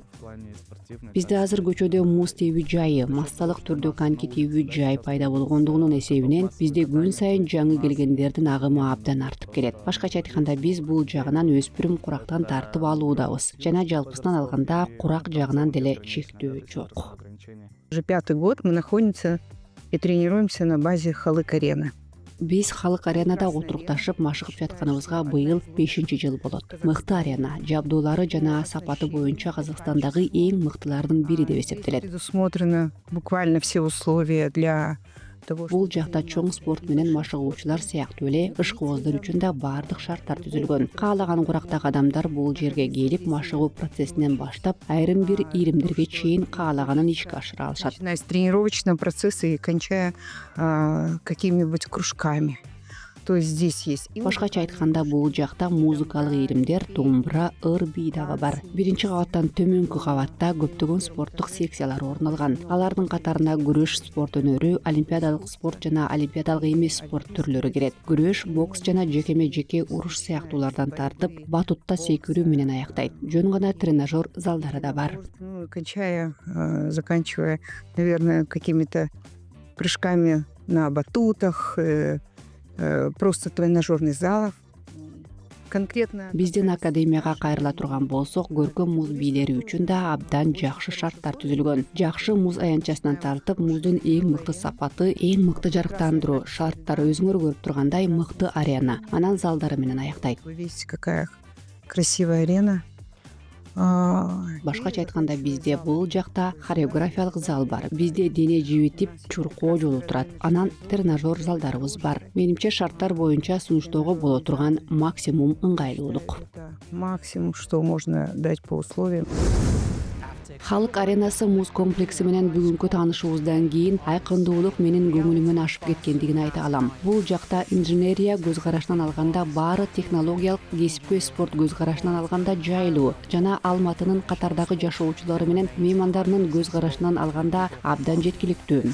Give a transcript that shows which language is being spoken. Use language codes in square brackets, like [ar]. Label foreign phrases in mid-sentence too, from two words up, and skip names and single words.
[ky] Бизде азыр көчөдө муз тебүү жайы, массалык түрдө коньки тебүү жай пайда болгондугунун эсебинен бизде күн сайын жаңы келгендердин агымы абдан артып келет. Башкача айтканда, биз бул жагынан өспүрүм курактан тартып алуудабыз жана жалпысынан алганда курак жагынан деле чектөө жок. [ru] Уже 5-й год мы находимся и тренируемся на базе Халык арены. [ky] Биз Халык аренада отурукташып машыгып жатканыбызга быйыл 5-жыл болот. Мыкты арена, жабдуулары жана сапаты боюнча Казакстандагы эң мыктылардын бири деп эсептелет. [ru] Предусмотрены буквально все условия для того, [ky] Бул жакта чоң спорт менен машыгуучулар сыяктуу эле ышкыбоздар үчүн да баардык шарттар түзүлгөн. Каалаган курактагы адамдар бул жерге келип машыгуу процессинен баштап, айрым бир ийримдерге чейин каалаганын ишке ашыра алышат. [ru] начиная с тренировочного процесса и кончая какими-нибудь кружками. То есть здесь есть. [ky] Башкача айтканда, бул жакта музыкалык ийримдер, домбура, ыр бий дагы бар. Биринчи кабаттан төмөнкү кабатта көптөгөн спорттук секциялар орун алган. Алардын катарына күрөш спорт өнөрү, олимпиадалык спорт жана олимпиадалык эмес спорт түрлөрү кирет. Күрөш, бокс жана жекеме-жеке уруш сыяктуулардан тартып, батутта секирүү менен аяктайт. Жөн гана тренажер залдары да бар. [ru] Кончая, заканчивая, наверное, какими-то прыжками на батутах, просто тренажерный зал. Конкретно [ky] Биздин академияга кайрыла турган болсок, көркөм муз бийлери үчүн да абдан жакшы шарттар түзүлгөн. Жакшы муз аянтчасынан тартып, муздун эң мыкты сапаты, эң мыкты жарыктандыруу шарттары өзүңөр көрүп тургандай мыкты арена, анан залдары менен аяктайт. [ru] вы видите, какая красивая арена. [ky] Башкача айтканда, бизде бул жакта хореографиялык зал бар. Бизде дене жибитип чуркоо жолу турат. Анан тренажер залдарыбыз бар. Менимче шарттар боюнча сунуштоого боло турган максимум ыңгайлуулук. [ru] Максимум, что можно дать по условиям. [ky] Халык аренасы муз комплекси менен бүгүнкү таанышуубуздан кийин айкындуулук менин көңүлүмөн ашып кеткендигин айта алам. Бул жакта инженерия көз карашынан алганда баары технологиялык, кесипкөй спорт көз карашынан алганда жайлуу жана Алматынын катардагы жашоочулары менен меймандарынын көз карашынан алганда абдан жеткиликтүү.